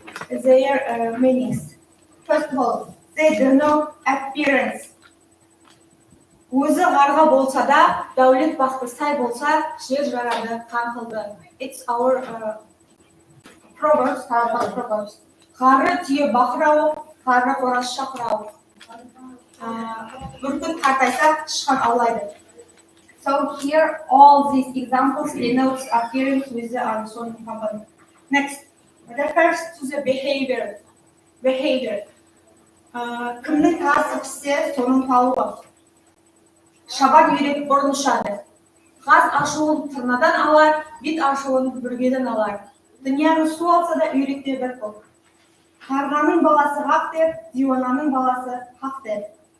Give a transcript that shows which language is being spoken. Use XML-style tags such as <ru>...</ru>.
<en>Their meanings. First of all, they denote appearance.</en> <kaa>Өзі ғарға болса да, дәулет бақты сай болса, жер жарады, қан қылды.</kaa> <en>It's our proverbs, Karakalpak proverbs.</en> <kaa>Қары түйе бақырау, қары қораз шақырау. Бүркіт қартайса, тышқан аулайды.</kaa> <en>So here, all these examples denotes appearance with the unexplained component. Next, refers to the behavior.</en> <kaa>Кімнің тасы піссе, соның тауы. Шабан үйрек бұрын ұшады. Қаз ашуын тырнадан алар, бит ашуын бүргеден алар. Дүнияны су алса да үйректе бір қол. Қарғаның баласы хақ деп, дивананың баласы хақ деп.</kaa>